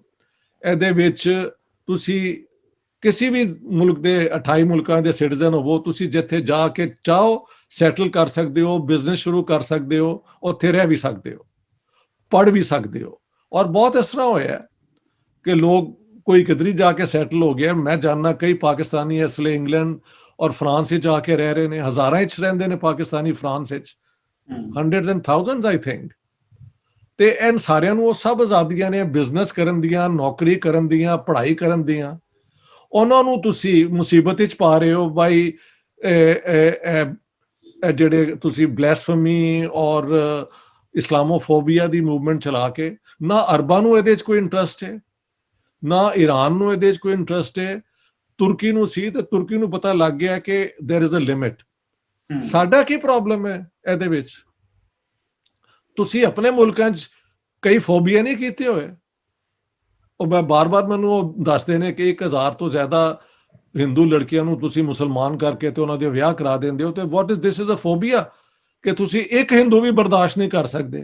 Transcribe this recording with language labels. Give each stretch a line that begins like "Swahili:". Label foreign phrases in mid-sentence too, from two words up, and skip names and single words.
Punjabi: ਇਹਦੇ ਵਿੱਚ ਤੁਸੀਂ ਕਿਸੇ ਵੀ ਮੁਲਕ ਦੇ 28 ਮੁਲਕਾਂ ਦੇ ਸਿਟੀਜ਼ਨ ਹੋਵੋ, ਤੁਸੀਂ ਜਿੱਥੇ ਜਾ ਕੇ ਚਾਹੋ ਸੈਟਲ ਕਰ ਸਕਦੇ ਹੋ, ਬਿਜ਼ਨਸ ਸ਼ੁਰੂ ਕਰ ਸਕਦੇ ਹੋ, ਉੱਥੇ ਰਹਿ ਵੀ ਸਕਦੇ ਹੋ, ਪੜ੍ਹ ਵੀ ਸਕਦੇ ਹੋ। ਔਰ ਬਹੁਤ ਇਸ ਤਰ੍ਹਾਂ ਹੋਇਆ ਕਿ ਲੋਕ ਕੋਈ ਕਿਧਰੀ ਜਾ ਕੇ ਸੈਟਲ ਹੋ ਗਿਆ। ਮੈਂ ਜਾਣਦਾ ਕਈ ਪਾਕਿਸਤਾਨੀ ਇਸ ਲਈ ਇੰਗਲੈਂਡ ਔਰ ਫਰਾਂਸ ਵਿੱਚ ਜਾ ਕੇ ਰਹਿ ਰਹੇ ਨੇ, ਹਜ਼ਾਰਾਂ ਵਿੱਚ ਰਹਿੰਦੇ ਨੇ ਪਾਕਿਸਤਾਨੀ ਫਰਾਂਸ ਵਿੱਚ,
English: hundreds and thousands I think.
Punjabi: ਤੇ ਇਹਨਾਂ ਸਾਰਿਆਂ ਨੂੰ ਉਹ ਸਭ ਆਜ਼ਾਦੀਆਂ ਨੇ ਬਿਜ਼ਨਸ ਕਰਨ ਦੀਆਂ, ਨੌਕਰੀ ਕਰਨ ਦੀਆਂ, ਪੜ੍ਹਾਈ ਕਰਨ ਦੀਆਂ। ਉਹਨਾਂ ਨੂੰ ਤੁਸੀਂ ਮੁਸੀਬਤ ਵਿੱਚ ਪਾ ਰਹੇ ਹੋ ਬਾਈ, ਜਿਹੜੇ ਤੁਸੀਂ ਬਲੈਸਫੇਮੀ ਔਰ ਇਸਲਾਮੋਫੋਬੀਆ ਦੀ ਮੂਵਮੈਂਟ ਚਲਾ ਕੇ। ਨਾ ਅਰਬਾਂ ਨੂੰ ਇਹਦੇ 'ਚ ਕੋਈ ਇੰਟਰਸਟ ਹੈ, ਨਾ ਈਰਾਨ ਨੂੰ ਇਹਦੇ 'ਚ ਕੋਈ ਇੰਟਰਸਟ ਹੈ। ਤੁਰਕੀ ਨੂੰ ਸੀ, ਤੇ ਤੁਰਕੀ ਨੂੰ ਪਤਾ ਲੱਗ ਗਿਆ ਕਿ
English: there is a limit.
Punjabi: ਸਾਡਾ ਕੀ ਪ੍ਰੋਬਲਮ ਹੈ ਇਹਦੇ ਵਿੱਚ? ਤੁਸੀਂ ਆਪਣੇ ਮੁਲਕਾਂ 'ਚ ਕਈ ਫੋਬੀਆ ਨਹੀਂ ਕੀਤੇ ਹੋਏ? ਉਹ ਮੈਂ ਬਾਰ-ਬਾਰ ਮੈਨੂੰ ਉਹ ਦੱਸਦੇ ਨੇ ਕਿ 1000 ਤੋਂ ਜ਼ਿਆਦਾ ਹਿੰਦੂ ਲੜਕੀਆਂ ਨੂੰ ਤੁਸੀਂ ਮੁਸਲਮਾਨ ਕਰਕੇ ਤੇ ਉਹਨਾਂ ਦੇ ਵਿਆਹ ਕਰਾ ਦਿੰਦੇ ਹੋ, ਤੇ
English: what is this is a phobia
Punjabi: ਕਿ ਤੁਸੀਂ ਇੱਕ ਹਿੰਦੂ ਵੀ ਬਰਦਾਸ਼ਤ ਨਹੀਂ ਕਰ ਸਕਦੇ।